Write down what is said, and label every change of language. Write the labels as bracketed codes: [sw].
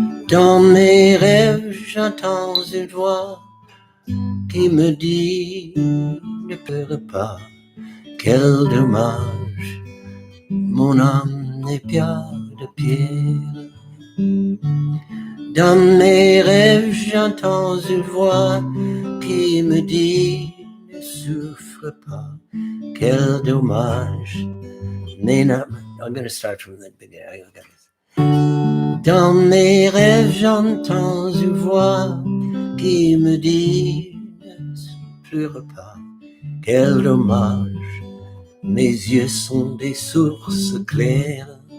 [fr] Dans mes rêves, j'entends une voix qui me dit ne pleure pas, quel dommage, mon âme n'est pas de pierre. Dans mes rêves, j'entends une voix qui me dit ne souffre pas, quel dommage. [en] I'm going to start from the beginning. [fr] Dans mes rêves, j'entends une voix qui me dit ne pleure pas, quel dommage. Mes yeux sont des sources claires.